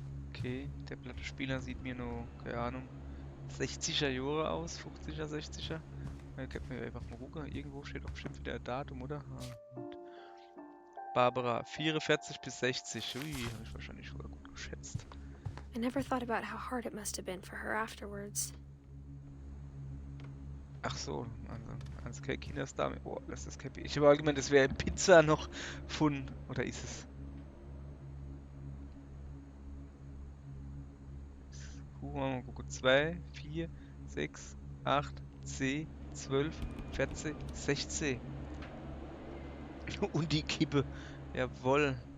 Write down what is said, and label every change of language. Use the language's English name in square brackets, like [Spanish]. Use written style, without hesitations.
[German] Okay, der Plattenspieler sieht mir nur, keine Ahnung, 60er Jahre aus, 50er, 60er. Da könnte man ja einfach mal gucken. Irgendwo steht doch bestimmt wieder ein Datum, oder? Ah, gut. Barbara, 44 bis 60. Ui, habe ich wahrscheinlich sogar gut geschätzt. [English] I never thought about how hard it must have been for her afterwards. [German] Ach so, also kein Kinderstar. Oh, das ist kein... Ich habe allgemein, das wäre Pizza noch von... Oder ist es? Mal gucken. 2, 4, 6, 8, 10, 12, 14, 16. Und die Kippe. Jawohl.